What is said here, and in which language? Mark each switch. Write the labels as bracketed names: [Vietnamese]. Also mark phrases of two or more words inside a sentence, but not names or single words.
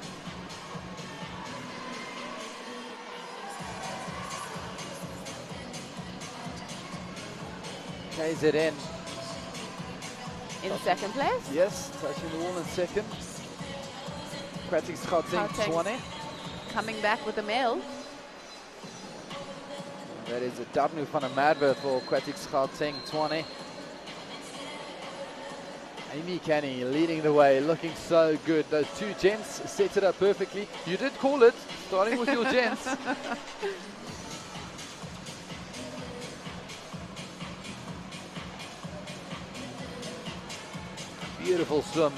[English] KZN. In second place? Yes, touching the wall in second. AQUATIC's Gauteng Tshwane. Coming back with the mail. That is a Darnu van der Merwe for AQUATIC's Gauteng Tshwane. Amy Canny leading the way, looking so good. Those 2 gents set it up perfectly. You did call it, starting with your gents. Beautiful swim.